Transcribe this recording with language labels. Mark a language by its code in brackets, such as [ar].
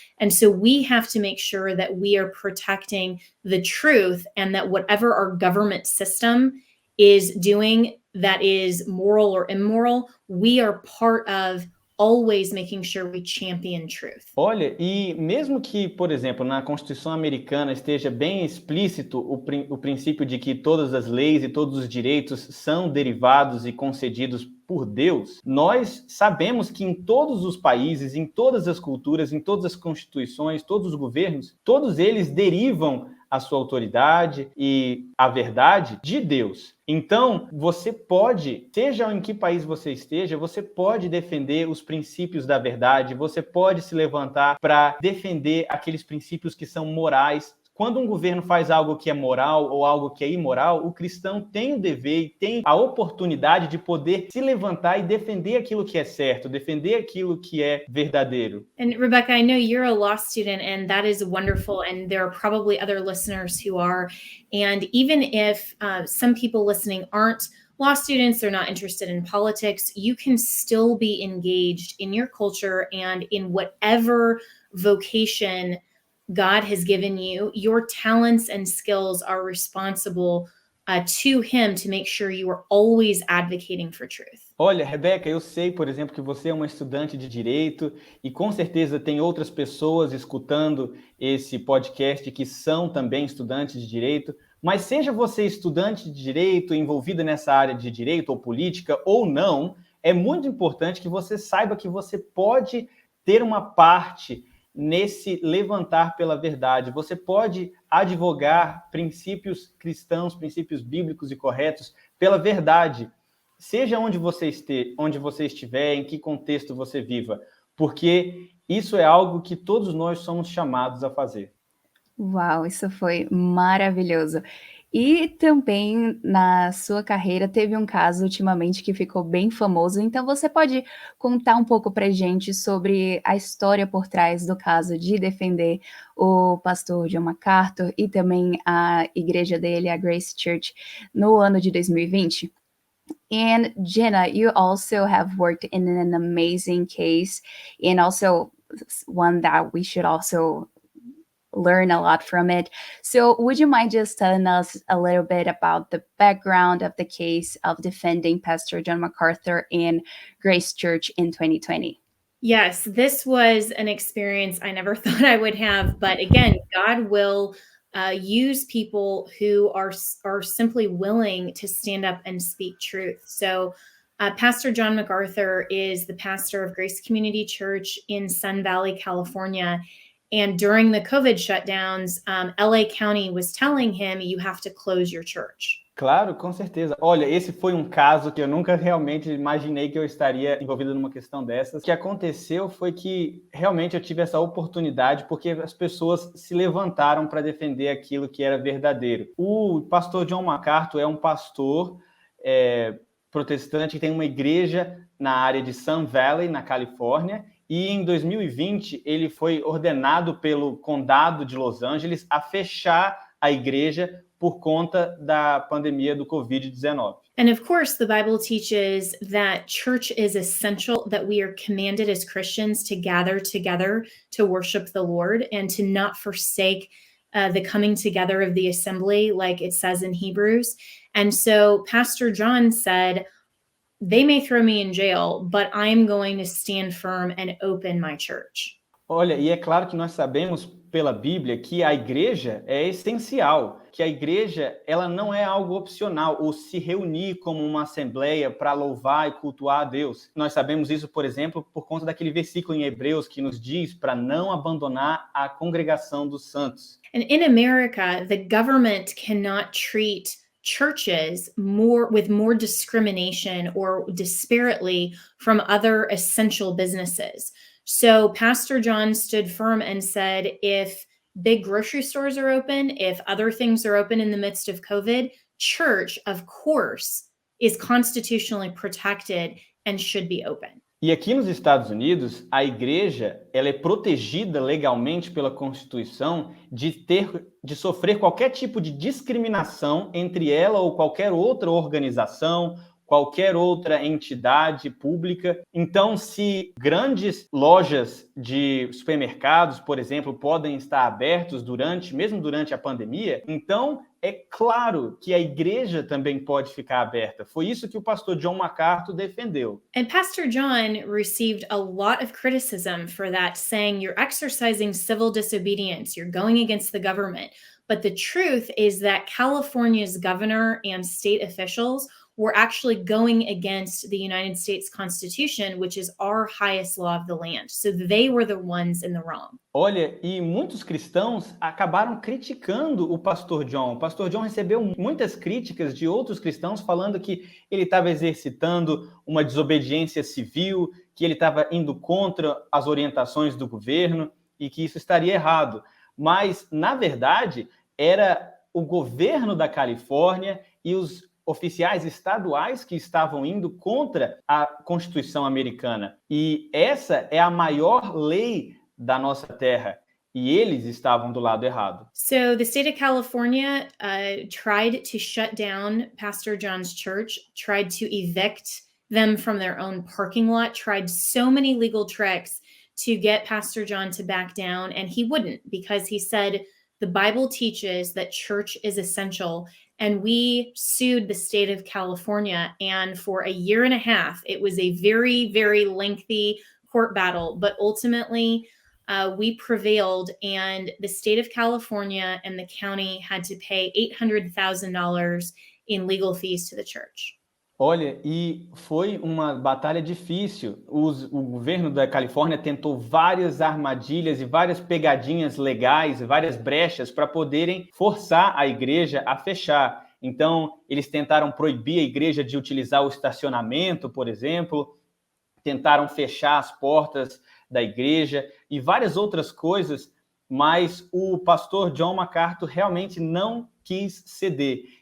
[en] And so we have to make sure that we are protecting the truth and that whatever our government system is doing that is moral or immoral, we are part of always making sure we champion truth. [pt] Olha, e mesmo que, por exemplo, na Constituição Americana esteja bem explícito o princípio de que todas as leis e todos os direitos são derivados e concedidos por Deus, nós sabemos que em todos os países, em todas as culturas, em todas as constituições, todos os governos, todos eles derivam a sua autoridade e a verdade de Deus. Então, você pode, seja em que país você esteja, você pode defender os princípios da verdade, você pode se levantar para defender aqueles princípios que são morais. Quando um governo faz algo que é moral ou algo que é imoral, o cristão tem o dever e tem a oportunidade de poder se levantar e defender aquilo que é certo, defender aquilo que é verdadeiro. [en] And Rebecca, I know you're a law student, and that is wonderful. And there are probably other listeners who are. And even if some people listening aren't law students, they're not interested in politics, you can still be engaged in your culture and in whatever vocation God has given you. Your talents and skills are responsible to Him to make sure you are always advocating for truth. [pt] Olha, Rebeca, eu sei, por exemplo, que você é uma estudante de direito e com certeza tem outras pessoas escutando esse podcast que são também estudantes de direito, mas seja você estudante de direito, envolvida nessa área de direito ou política ou não, é muito importante que você saiba que você pode ter uma parte nesse levantar pela verdade. Você pode advogar princípios cristãos, princípios bíblicos e corretos pela verdade, seja onde você estiver, em que contexto você viva, porque isso é algo que todos nós somos chamados a fazer. Uau, isso foi maravilhoso. E também na sua carreira teve um caso ultimamente que ficou bem famoso, então você pode contar um pouco pra gente sobre a história por trás do caso de defender o pastor John MacArthur e também a igreja dele, a Grace Church, no ano de 2020? [en] And Jenna, you also have worked in an amazing case and also one that we should also learn a lot from it. So would you mind just telling us a little bit about the background of the case of defending Pastor John MacArthur in Grace Church in 2020? Yes, this was an experience I never thought I would have. But again, God will use people who are simply willing to stand up and speak truth. So Pastor John MacArthur is the pastor of Grace Community Church in Sun Valley, California. And during the COVID shutdowns, LA County was telling him, you have to close your church. [pt] Claro, com certeza. Olha, esse foi um caso que eu nunca realmente imaginei que eu estaria envolvido numa questão dessas. O que aconteceu foi que realmente eu tive essa oportunidade porque as pessoas se levantaram para defender aquilo que era verdadeiro. O pastor John MacArthur é um pastor protestante que tem uma igreja na área de Sun Valley, na Califórnia, e em 2020 ele foi ordenado pelo condado de Los Angeles a fechar a igreja por conta da pandemia do Covid-19. [en] And of course, the Bible teaches that church is essential, that we are commanded as Christians to gather together to worship the Lord and to not forsake the coming together of the assembly, like it says in Hebrews. And so Pastor John said, they may throw me in jail, but I'm going to stand firm and open my church. [pt] Olha, e é claro que nós sabemos pela Bíblia que a igreja é essencial, que a igreja ela não é algo opcional, ou se reunir como uma assembleia para louvar e cultuar a Deus. Nós sabemos isso, por exemplo, por conta daquele versículo em Hebreus que nos diz para não abandonar a congregação dos santos. [en] And in America, the government cannot treat churches with more discrimination or disparately from other essential businesses. So Pastor John stood firm and said, if big grocery stores are open, if other things are open in the midst of COVID, church, of course, is constitutionally protected and should be open. [pt] E aqui nos Estados Unidos, a igreja ela é protegida legalmente pela Constituição de sofrer qualquer tipo de discriminação entre ela ou qualquer outra organização, qualquer outra entidade pública. Então, se grandes lojas de supermercados, por exemplo, podem estar abertos mesmo durante a pandemia, então é claro que a igreja também pode ficar aberta. Foi isso que o pastor John MacArthur defendeu. [en] And Pastor John received a lot of criticism for that, saying you're exercising civil disobedience, you're going against the government. But the truth is that California's governor and state officials were actually going against the United States Constitution, which is our highest law of the land. So they were the ones in the wrong. [pt] Olha, e muitos cristãos acabaram criticando o pastor John. O pastor John recebeu muitas críticas de outros cristãos falando que ele estava exercitando uma desobediência civil, que ele estava indo contra as orientações do governo e que isso estaria errado. Mas, na verdade, era o governo da Califórnia e os oficiais estaduais que estavam indo contra a Constituição americana. E essa é a maior lei da nossa terra. E eles estavam do lado errado. [en] So the state of California tried to shut down Pastor John's church, tried to evict them from their own parking lot, tried so many legal tricks to get Pastor John to back down, and he wouldn't, because he said the Bible teaches that church is essential. And we sued the state of California, and for a year and a half, it was a very, very lengthy court battle, but ultimately we prevailed, and the state of California and the county had to pay $800,000 in legal fees to the church. [pt] Olha, e foi uma batalha difícil. O governo da Califórnia tentou várias armadilhas e várias pegadinhas legais, várias brechas para poderem forçar a igreja a fechar. Então, eles tentaram proibir a igreja de utilizar o estacionamento, por exemplo, tentaram fechar as portas da igreja e várias outras coisas, mas o pastor John MacArthur realmente não quis ceder.